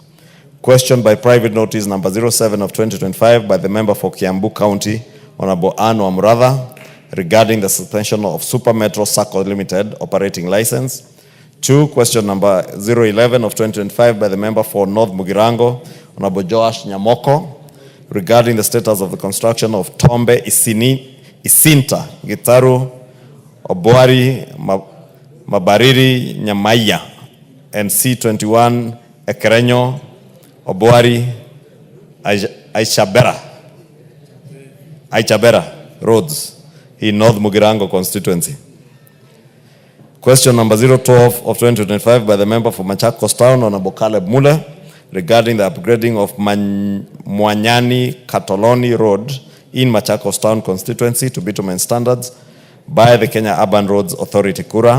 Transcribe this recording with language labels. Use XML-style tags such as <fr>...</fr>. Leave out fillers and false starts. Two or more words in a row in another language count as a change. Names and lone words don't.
<en>Question by private notice number 07 of 2025 by the member for Kiambu County, Honorable Anne Wamradha, regarding the suspension of Super Metro Sacco Limited operating license. 2, question number 011 of 2025 by the member for North Mugirango, Honorable Joash Nyamoko, regarding the status of the construction of Tombe Isinta, Gitaru, Obuari, Mabariri, Nyamaya, and C21, Ekerenyo, Obuari, Aichabera roads in North Mugirango constituency. Question number 012 of 2025 by the member for Machakos Town, Honorable Caleb Mule, regarding the upgrading of Mwanyani Katoloni Road in Machakos Town constituency to bitumen standards by the Kenya Urban Roads Authority, Kura.</en>